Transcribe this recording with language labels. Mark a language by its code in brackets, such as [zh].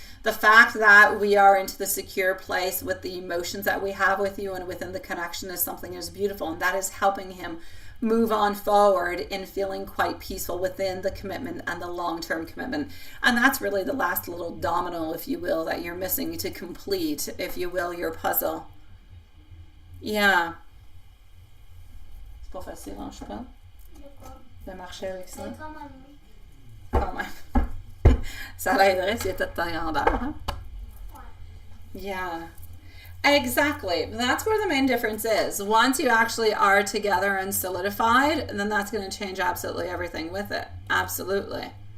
[en] The fact that we are into the secure place with the emotions that we have with you and within the connection is something that is beautiful, and that is helping him move on forward in feeling quite peaceful within the commitment and the long-term commitment. And that's really the last little domino, if you will, that you're missing to complete, if you will, your puzzle. Yeah. [fr] C'est pas facile, hein, je pense. De marcher avec ça. Quand même. Ça l'aiderait s'il était de taille grandeur, hein? [en] Yeah. Exactly. That's where the main difference is. Once you actually are together and solidified, then that's going to change absolutely everything with it. Absolutely.